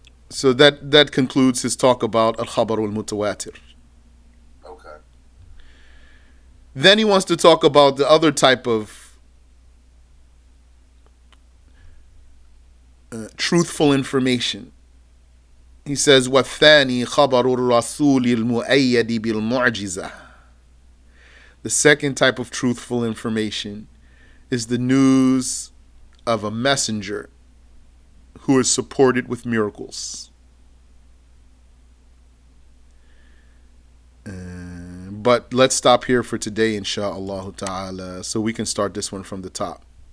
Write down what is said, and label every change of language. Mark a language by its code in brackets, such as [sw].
[en] So that concludes his talk about al-khabar al-mutawaatir. Okay. Then he wants to talk about the other type of truthful information. He says, [ar] وَالثَّانِي خَبَرُ الرَّسُولِ الْمُؤَيَّدِ بِالْمُعْجِزَةِ. [en] The second type of truthful information is the news of a messenger who is supported with miracles. But let's stop here for today, insha'Allah ta'ala, so we can start this one from the top.